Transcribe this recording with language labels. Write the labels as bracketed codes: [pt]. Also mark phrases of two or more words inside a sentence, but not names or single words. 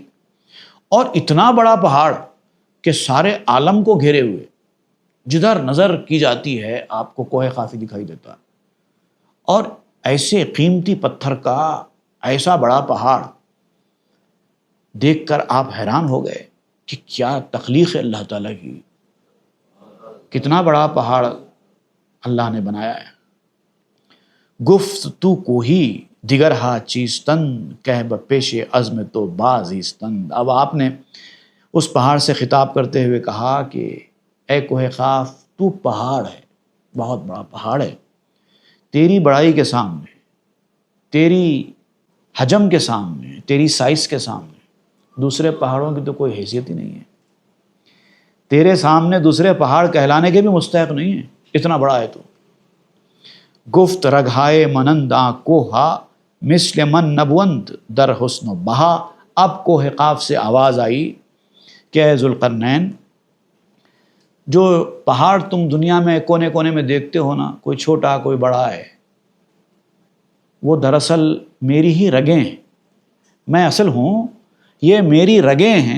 [ur] اور اتنا بڑا پہاڑ کہ سارے عالم کو گھیرے ہوئے، جدھر نظر کی جاتی ہے آپ کو کوہ قافی دکھائی دیتا ہے، اور ایسے قیمتی پتھر کا ایسا بڑا پہاڑ دیکھ کر آپ حیران ہو گئے کہ کیا تخلیق ہے اللہ تعالیٰ کی، کتنا بڑا پہاڑ اللہ نے بنایا ہے۔ [fa] گفت تو کوہی دیگر ہا چیستن، کہہ بپیش عزم تو بازیستن۔ [ur] اب آپ نے اس پہاڑ سے خطاب کرتے ہوئے کہا کہ اے کوہ قاف، تو پہاڑ ہے، بہت بڑا پہاڑ ہے، تیری بڑائی کے سامنے، تیری حجم کے سامنے، تیری سائز کے سامنے دوسرے پہاڑوں کی تو کوئی حیثیت ہی نہیں ہے، تیرے سامنے دوسرے پہاڑ کہلانے کے بھی مستحق نہیں ہے، اتنا بڑا ہے تو۔ [fa] گفت رگھائے مننداں کوہا، مثل من نبوند در حسن و بہا۔ [ur] اب کوہ قاف سے آواز آئی کہ اے ذوالقرنین، جو پہاڑ تم دنیا میں کونے کونے میں دیکھتے ہو نا، کوئی چھوٹا کوئی بڑا ہے، وہ دراصل میری ہی رگیں ہیں، میں اصل ہوں، یہ میری رگیں ہیں۔